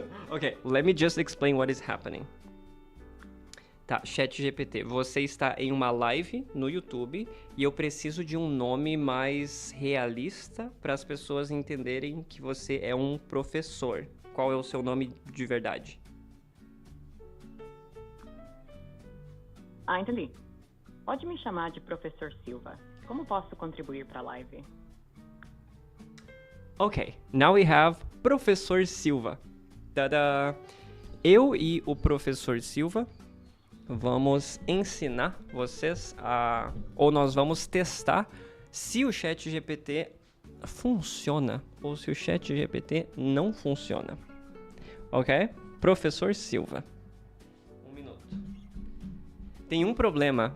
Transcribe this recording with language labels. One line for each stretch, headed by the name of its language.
English: Okay, let me just explain what is happening.
Portuguese: Tá, ChatGPT, você está em uma live no YouTube e eu preciso de um nome mais realista para as pessoas entenderem que você é um professor. Qual é o seu nome de verdade? Ah, entendi. Pode me chamar de Professor Silva. Como posso contribuir para a live?
English: Ok, now we have Professor Silva. Tada!
Portuguese: Eu e o Professor Silva vamos ensinar vocês ou nós vamos testar se o ChatGPT funciona ou se o ChatGPT não funciona. Ok? Professor Silva. Um minuto. Tem um problema.